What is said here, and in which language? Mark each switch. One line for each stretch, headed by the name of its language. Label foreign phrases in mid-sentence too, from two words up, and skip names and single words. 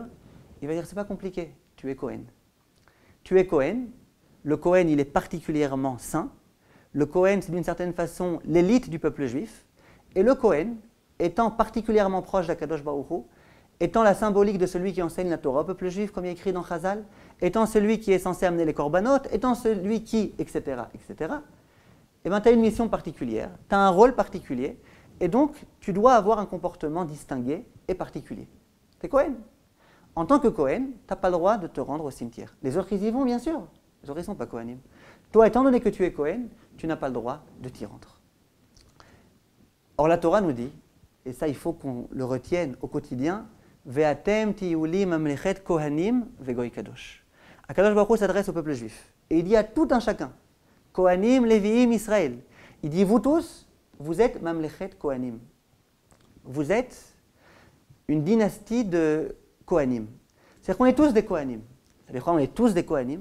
French: Il va dire, c'est pas compliqué, tu es Kohen. Tu es Kohen, le Kohen il est particulièrement saint, le Kohen c'est d'une certaine façon l'élite du peuple juif, et le Kohen, étant particulièrement proche d'
Hebrew: הקדוש ברוך הוא,
French: étant la symbolique de celui qui enseigne la Torah au peuple juif, comme il est écrit dans Chazal, étant celui qui est censé amener les korbanot, étant celui qui, etc., etc., eh bien tu as une mission particulière, tu as un rôle particulier, et donc tu dois avoir un comportement distingué et particulier. Tu es Kohen. En tant que Kohen, tu n'as pas le droit de te rendre au cimetière. Les autres, ils y vont, bien sûr. Les autres, ils ne sont pas Kohanim. Toi, étant donné que tu es Kohen, tu n'as pas le droit de t'y rendre. Or, la Torah nous dit, et ça, il faut qu'on le retienne au quotidien,
Hebrew: ואתם תהיו לי ממלכת כהנים וגוי קדוש. הקדוש ברוך הוא
French: s'adresse au peuple juif. Et il dit à tout un chacun,
Hebrew: כהנים, לויים,
French: Israël. Il dit, vous tous, vous êtes
Hebrew: ממלכת כהנים.
French: Vous êtes une dynastie de Kohanim. C'est-à-dire qu'on est tous des Kohanim. C'est-à-dire qu'on est tous des Kohanim.